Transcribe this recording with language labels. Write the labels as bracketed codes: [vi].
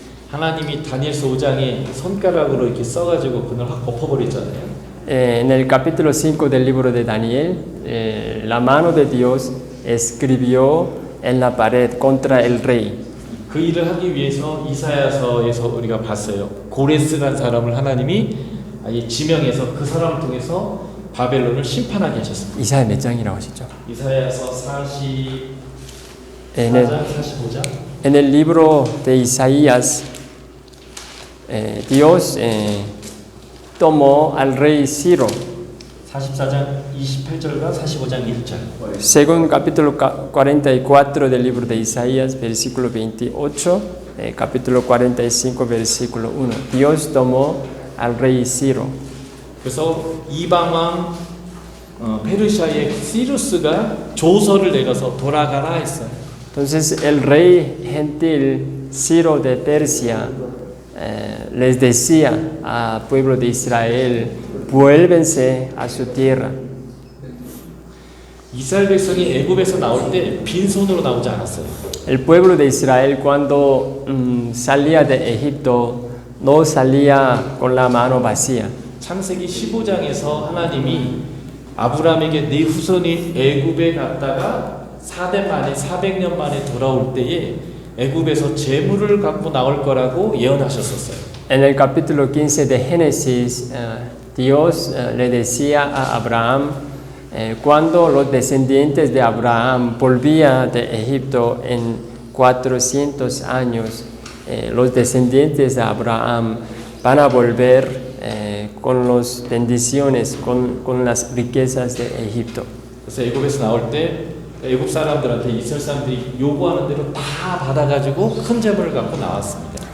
[ko] 하나님이 다니엘서 5장에 손가락으로 이렇게 써가지고 그늘 확 엎어버렸잖아요. [es] En el capítulo 5 del libro de Daniel, la mano de Dios escribió en la pared contra el rey. [ko] 그 일을 하기 위해서 이사야서에서 우리가 봤어요. 고레스라는 사람을 하나님이 아예 지명해서 그 사람을 통해서 바벨론을 심판하게 하셨습니다. 이사야 몇 장이라고 하시죠? 이사야서 44장, [es] En [ko] 45장. [es] En el libro de Isaías, Dios tomó al rey Ciro. [ko] 44장 28절과 45장 1절. [es] Según capítulo 44 del libro de Isaías, versículo 28, capítulo 45, versículo 1. Dios tomó al rey Ciro. [ko] 그래서 이방왕 페르시아의 시루스가 조서를 내려서 돌아가라 했어요. [es] Entonces el rey gentil Ciro de Persia les decía al pueblo de Israel, vuélvense a su tierra. [ko] 이스라엘 백성이 애굽에서 나올 때 빈손으로 나오지 않았어요. [es] El pueblo de Israel cuando salía de Egipto no salía con la mano vacía. [ko] 창세기 15장에서 하나님이 아브라함에게 네 후손이 애굽에 갔다가 400년 만에 돌아올 때에 애굽에서 재물을 갖고 나올 거라고 예언하셨었어요. [es] En el capítulo 15 de Génesis, Dios le decía a Abraham, cuando los descendientes de Abraham volvían de Egipto en 400 años, los descendientes de Abraham van a volver con las bendiciones, con las riquezas de Egipto. [ko] 그래서 애굽에서 나올 때 애굽 사람들한테 이스라엘 사람들이 요구하는 대로 다 받아가지고 큰 재물을 갖고 나왔습니다.